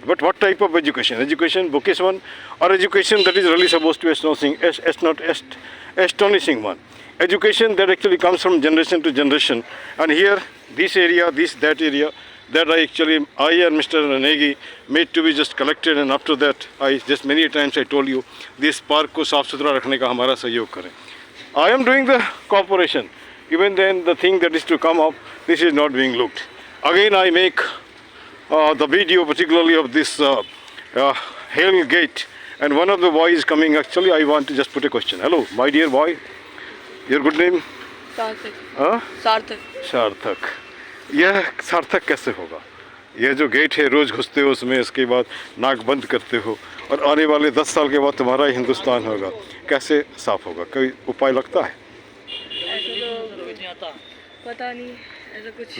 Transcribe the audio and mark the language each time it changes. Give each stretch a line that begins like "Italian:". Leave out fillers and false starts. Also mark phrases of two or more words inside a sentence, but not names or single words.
English: But what type of education? Education, bookish one, or education that is really supposed to be astonishing one? Education that actually comes from generation to generation. And here, this area, this, that area, that I and Mr. Negi made to be just collected, and after that, I just many times I told you, this park
Hindi: को साफ़ सुथरा रखने का हमारा सहयोग करे.
English: I am doing the cooperation. Even then, the thing that is to come up, this is not being looked. Again, I make the video particularly of this Hale Gate, and one of the boys coming, actually I want to just put a question. Hello, my dear boy, your good name?
Hindi: सार्थक. Huh? सार्थक. सार्थक. यह सार्थक कैसे होगा? यह जो गेट है, रोज़ घुसते हो उसमें, इसके बाद नाक बंद करते हो, और आने वाले 10 साल के बाद तुम्हारा ही हिंदुस्तान होगा, कैसे साफ होगा? कोई उपाय लगता है? ऐसा तो पता नहीं, ऐसा कुछ.